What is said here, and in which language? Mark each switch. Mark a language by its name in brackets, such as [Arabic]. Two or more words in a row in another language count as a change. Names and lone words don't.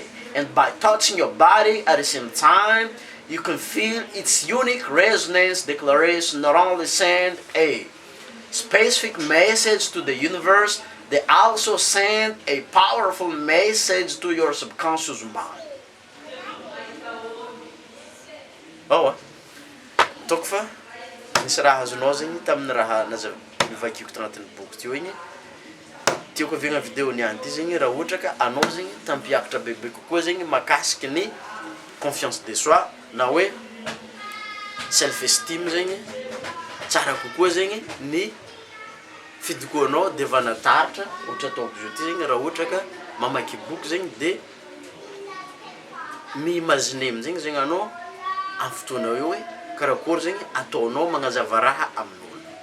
[English] And by touching your body at the same time, you can feel its unique resonance. Declaration not only send a specific message to the universe, they also send a powerful message to your subconscious mind. [Malagasy] Tokfa, nisy raha azonao zegny tamin'ny raha nivakiko tagnatin'ny boky teo igny. Tiako avegna vidéo niany ty zegny raha ohatra ka anao zegny tampiakatra bebe kokoa zegny makasiky ny [French] confiance de soi [Malagasy] na hoe [English] self esteem [Malagasy] zegny, tsara kokoa zegny ny fidokoanao devant nataratra. Ohatra ataoko zao ty zegny raha ohatra ka mamaky boky zegny de mi-imaginer amin'zegny zegny anao amin'ny fotoana eo hoe karakory zegny ataonao magnazava raha amin'olo.